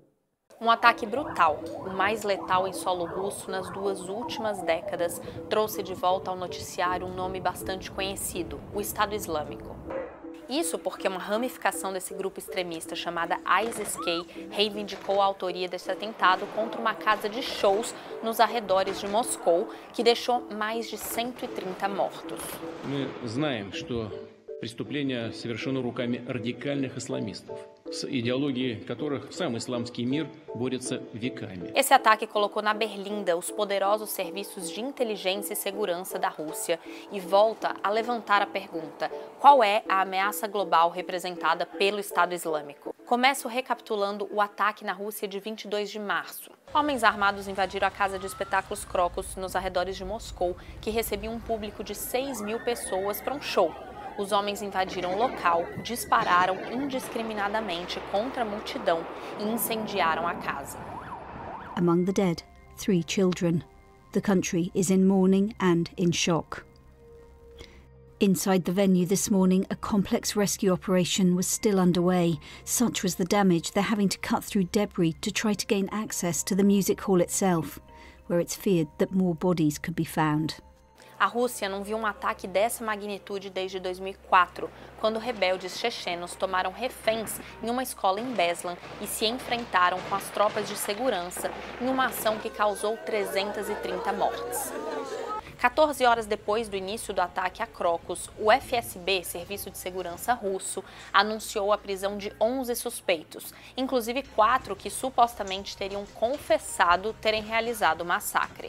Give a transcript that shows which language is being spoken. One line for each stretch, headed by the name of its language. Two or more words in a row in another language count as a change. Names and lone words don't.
Portuguese: Um ataque brutal, o mais letal em solo russo nas duas últimas décadas, trouxe de volta ao noticiário um nome bastante conhecido, o Estado Islâmico. Isso porque uma ramificação desse grupo extremista chamada ISIS-K reivindicou a autoria desse atentado contra uma casa de shows nos arredores de Moscou, que deixou mais de 130 mortos.
Russian: Мы знаем, что преступление совершено руками радикальных исламистов, с идеологией которых сам исламский мир борется веками.
Portuguese: Esse ataque colocou na berlinda os poderosos serviços de inteligência e segurança da Rússia e volta a levantar a pergunta: qual é a ameaça global representada pelo Estado Islâmico? Começo recapitulando o ataque na Rússia de 22 de março. Homens armados invadiram a casa de espetáculos Crocus nos arredores de Moscou, que recebia um público de 6.000 pessoas para um show. Os homens invadiram o local, dispararam indiscriminadamente contra a multidão e incendiaram a casa.
English: Among the dead, 3 children. The country is in mourning and in shock. Inside the venue this morning, a complex rescue operation was still underway. Such was the damage, they're having to cut through debris to try to gain access to the music hall itself, where it's feared that more bodies could be found.
Portuguese: A Rússia não viu um ataque dessa magnitude desde 2004, quando rebeldes chechenos tomaram reféns em uma escola em Beslan e se enfrentaram com as tropas de segurança em uma ação que causou 330 mortes. 14 horas depois do início do ataque a Crocus, o FSB, Serviço de Segurança Russo, anunciou a prisão de 11 suspeitos, inclusive 4 que supostamente teriam confessado terem realizado o massacre.